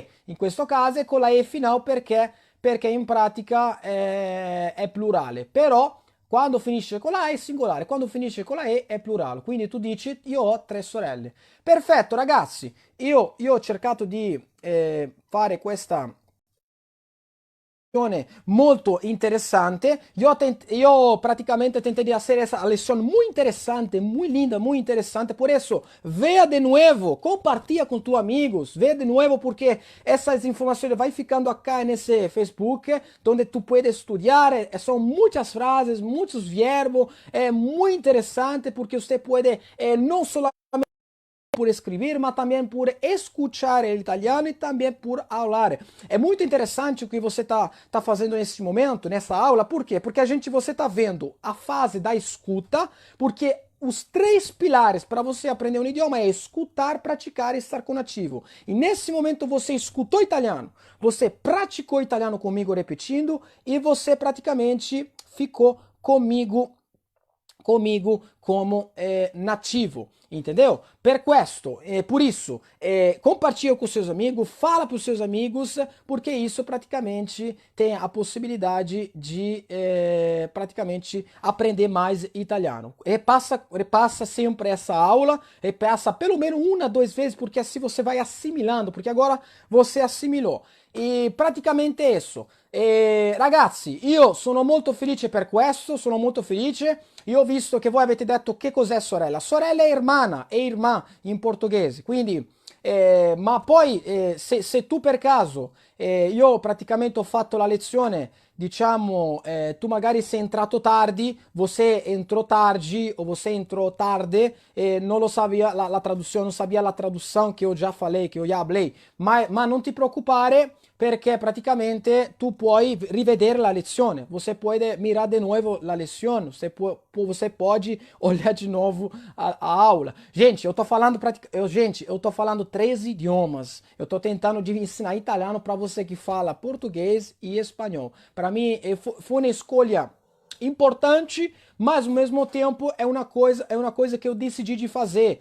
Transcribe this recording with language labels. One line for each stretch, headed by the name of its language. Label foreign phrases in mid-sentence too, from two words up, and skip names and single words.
Italian: In questo caso è con la E finale perché in pratica è plurale. Però quando finisce con la E è singolare, quando finisce con la E è plurale. Quindi tu dici io ho tre sorelle. Perfetto ragazzi, io ho cercato di fare questa molto interesante.
Spanish: Yo prácticamente tenté de hacer esa lección muy interesante, muy linda, muy interesante. Por eso, vea de nuevo,
Portuguese: compartilha com tus amigos,
Spanish: vea de nuevo
Portuguese: porque essas informações vai ficando acá nesse Facebook, onde
Spanish: tu puedes estudiar.
Portuguese: São muitas frases, muitos verbos, é muito interessante porque você pode não só por escrever, mas também por escutar o italiano e também por falar. É muito interessante o que você tá fazendo nesse momento, nessa aula. Por quê? Porque você tá vendo a fase da escuta, porque os três pilares para você aprender um idioma é escutar, praticar e estar conativo. E nesse momento você escutou italiano, você praticou italiano comigo repetindo e você praticamente ficou comigo como nativo, entendeu?
Italian: Per questo,
Portuguese: por isso, compartilha com seus amigos, fala para os seus amigos, porque isso praticamente tem a possibilidade de praticamente aprender mais italiano. Repassa sempre essa aula, repassa pelo menos uma, duas vezes, porque assim você vai assimilando, porque agora você assimilou. E praticamente isso.
Italian: Ragazzi, io sono molto felice per questo, sono molto felice. Io ho visto che voi avete detto che cos'è sorella. Sorella è irmã in portoghese. Quindi, ma poi se tu per caso, io praticamente ho fatto la lezione, diciamo, tu magari sei entrato tardi,
Portuguese: você entrou tarde ou você entrou tarde,
Italian: non lo sabia la traduzione, non sabia la traduzione che io già falei, che io già hablei, ma non ti preoccupare perché praticamente tu puoi rivedere la lezione,
Portuguese: você pode mirar de novo
Italian: la lezione,
Portuguese: você pode olhar de novo a aula. Gente, eu tô falando três idiomas. Eu tô tentando de ensinar italiano para você que fala português e espanhol. Para mim, foi uma escolha importante, mas ao mesmo tempo é uma coisa que eu decidi de fazer.